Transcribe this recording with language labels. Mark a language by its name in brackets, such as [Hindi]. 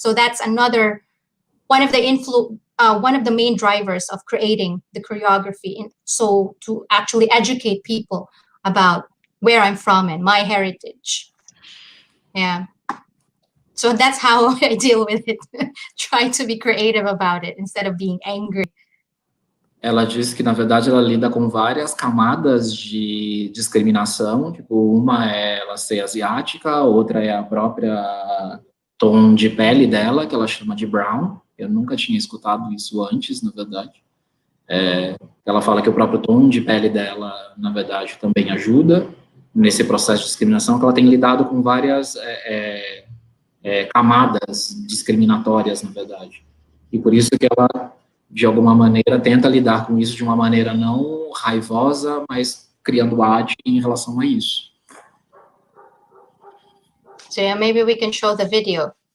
[English] So that's one of the main drivers of creating the choreography. So to actually educate people about where I'm from and my heritage. Yeah. So that's how I deal with it. Try to be creative about it instead of being angry. [Portuguese] Ela disse que, na verdade, ela lida com várias camadas de discriminação. Tipo, uma é ela ser asiática, outra é a própria tom de pele dela, que ela chama de brown. Eu nunca tinha escutado isso antes, na verdade. Ela fala que o próprio tom de pele dela, na verdade, também ajuda nesse processo de discriminação, que ela tem lidado com várias camadas discriminatórias, na verdade. E por isso que ela, de alguma maneira, tenta lidar com isso de uma maneira não raivosa, mas criando arte em relação a isso. [English] So yeah, maybe we can show the video.